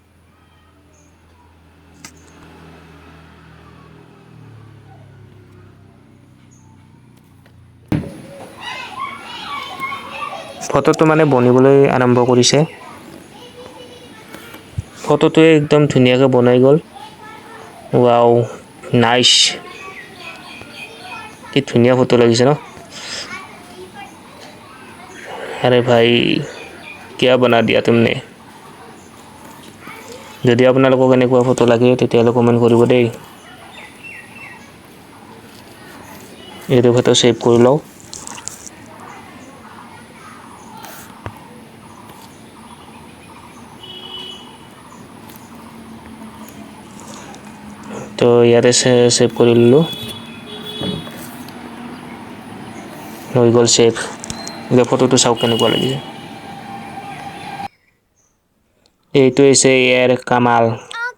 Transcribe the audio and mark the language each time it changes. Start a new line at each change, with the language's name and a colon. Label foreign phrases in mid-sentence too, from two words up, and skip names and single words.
Assamese: ফটোটো মানে বনিবলৈ আৰম্ভ কৰিছে ফটোটোৱে একদম ধুনীয়াকৈ বনাই গ'ল ৱাও নাইস কি ধুনীয়া ফটো লাগিছে ন
Hindi: अरे भाई क्या बना दिया तुमने
Assamese: যদি আপোনালোকক এনেকুৱা ফটো লাগে তেতিয়াহ'লে কমেণ্ট কৰিব দেই এইটো ফটো সেভ কৰি লওঁ তো ইয়াতে সেভ কৰি ললোঁ হৈ গ'ল সেভ এতিয়া ফটোটো চাওক কেনেকুৱা লাগিছে এইটো হৈছে ইয়াৰ কামাল